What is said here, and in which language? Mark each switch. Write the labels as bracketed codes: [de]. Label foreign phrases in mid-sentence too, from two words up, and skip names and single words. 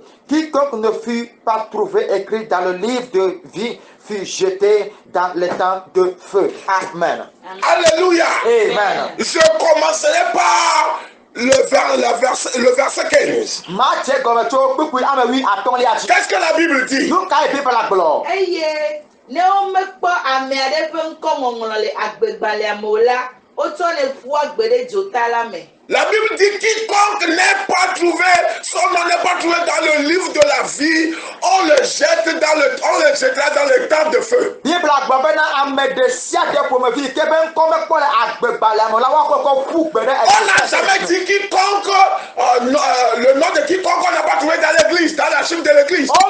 [fr] Quiconque ne fut pas trouvé écrit dans le livre de vie fut jeté dans les temps de feu. Amen. Alléluia. Amen. Je commencerai par le verset 15. Qu'est-ce que la Bible dit? [ee] Eye ne womekpɔ ame aɖe ƒe ŋkɔ ŋɔŋlɔ le agbegbalẽa me o la wotsɔnɛ ƒua gbe ɖe dzota la me. [fr] La Bible dit quiconque n'est pas trouvé, son nom n'est pas trouvé dans le livre de la vie, on le jettera dans le temps de feu. On n'a jamais dit quiconque, le nom de quiconque on n'a pas trouvé dans l'église, dans la chiffre de l'église.